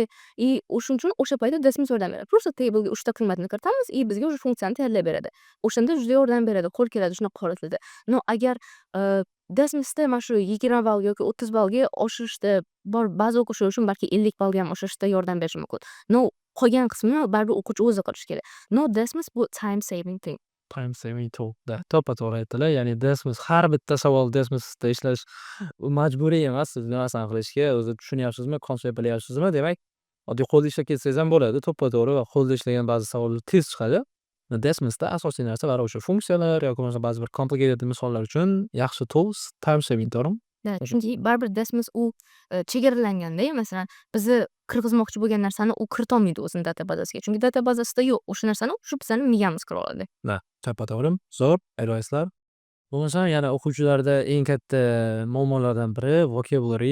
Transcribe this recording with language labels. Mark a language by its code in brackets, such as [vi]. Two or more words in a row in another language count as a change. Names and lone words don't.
[uz] Shuning uchun o'sha paytda Desmos yordam beradi. Просто table'ga 3 ta qiymatni kiritamiz, bizga o'sha funksiyani tayyorlab beradi. O'shanda juda yordam beradi, qo'l keladi shunaqa holatlarda. Agar Desmos'da mana shu 20 ball yoki 30 ballga oshirishda ba'zi o'quvchilar uchun balki 50 ballga ham oshirishda yordam berishi mumkin. Qolgan qismini baribir o'quvchi o'zi qilishi kerak. [en] Desmos bu time saving thing. Time saving tool'da [uz] to'ppa-to'g'ri aytdilar. Ya'ni Desmos har bitta savol Desmos'da ishlash majburiy emas. Siz nimasini qilishga o'zi tushunyapsizmi, konsept bilyapsizmi? Demak, oddiy qo'lda ishlab ketsangiz ham bo'ladi. To'ppa-to'g'ri va qo'lda ishlagan ba'zi savollar tez chiqadi. Desmos'da asosiy narsa baribir o'sha funksiyalar yoki bo'lmasa ba'zi bir complicated misollar uchun yaxshi [en] tools time saving [uz] to'g'rimi? Chunki baribir Desmos u chegaralanganda, masalan, bizni kirgizmoqchi bo'lgan narsani u kiritolmaydi o'zini databazasiga. Chunki databazasida yo'q. O'sha narsani shu bizani miyamiz kira oladi. To'ppa-to'g'ri. Zo'r advice'lar. Bo'lmasa yana o'quvchilarda eng katta muammolardan biri vocabulary.